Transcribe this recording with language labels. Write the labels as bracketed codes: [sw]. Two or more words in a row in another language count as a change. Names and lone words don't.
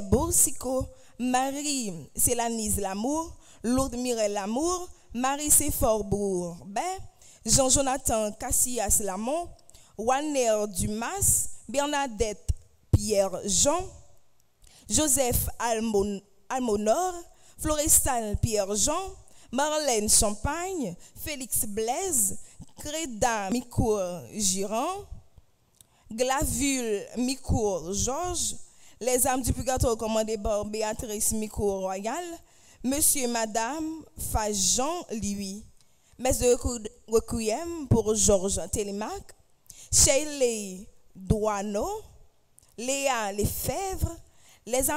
[fr] Boursico, Marie Célanise Lamour, Lourdes Mireille Lamour, Marie Séphore Bourbet, Jean-Jonathan Cassias Lamont, Wanner Dumas, Bernadette Pierre Jean, Joseph Almonor, Florestan Pierre Jean, Marlène Champagne, Félix Blaise, Créda Micour Girand, Glavule Micour Georges, les âmes du purgatoire commandées par Béatrice Micour Royal, Monsieur et Madame Fajan Louis. Messe de requiem pour Georges Télémac, Shelley Douaneau, Léa Lefebvre, les âmes